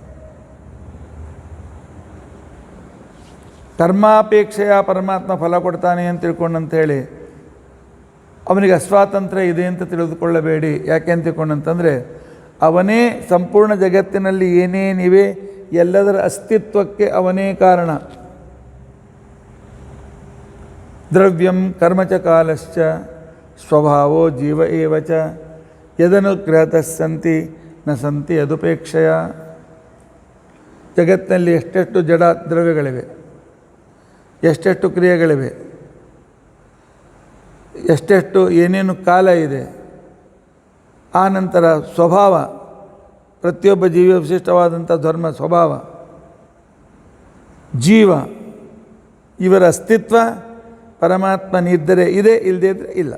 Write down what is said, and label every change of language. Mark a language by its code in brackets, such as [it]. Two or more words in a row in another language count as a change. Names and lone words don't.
[kn] ಕರ್ಮಾಪೇಕ್ಷೆಯ ಪರಮಾತ್ಮ ಫಲ ಕೊಡ್ತಾನೆ ಅಂತ ತಿಳ್ಕೊಂಡಂಥೇಳಿ ಅವನಿಗೆ ಅಸ್ವಾತಂತ್ರ್ಯ ಇದೆ ಅಂತ ತಿಳಿದುಕೊಳ್ಳಬೇಡಿ. ಯಾಕೆ ಅಂತ ತಿಳ್ಕೊಂಡಂತಂದರೆ ಅವನೇ ಸಂಪೂರ್ಣ ಜಗತ್ತಿನಲ್ಲಿ ಏನೇನಿವೆ ಎಲ್ಲದರ ಅಸ್ತಿತ್ವಕ್ಕೆ ಅವನೇ ಕಾರಣ. [sa] ದ್ರವ್ಯಂ ಕರ್ಮಚ ಕಾಲಶ್ಚ ಸ್ವಭಾವೋ ಜೀವ ಏವ ಚ ಯದನುಗ್ರಹತಃ ಸಂತಿ ನ ಸಂತಿ ಯದುಪೇಕ್ಷೆಯ. [kn] ಜಗತ್ತಿನಲ್ಲಿ ಎಷ್ಟೆಷ್ಟು ಜಡ ದ್ರವ್ಯಗಳಿವೆ, ಎಷ್ಟೆಷ್ಟು ಕ್ರಿಯೆಗಳಿವೆ, ಎಷ್ಟೆಷ್ಟು ಏನೇನು ಕಾಲ ಇದೆ. ಆ ನಂತರ ಸ್ವಭಾವ, ಪ್ರತಿಯೊಬ್ಬ ಜೀವಿಯ ವಿಶಿಷ್ಟವಾದಂಥ ಧರ್ಮ ಸ್ವಭಾವ, ಜೀವ, ಇವರ ಅಸ್ತಿತ್ವ ಪರಮಾತ್ಮನಿದ್ದರೆ ಇದೆ, ಇಲ್ಲದೇ ಇದ್ದರೆ ಇಲ್ಲ.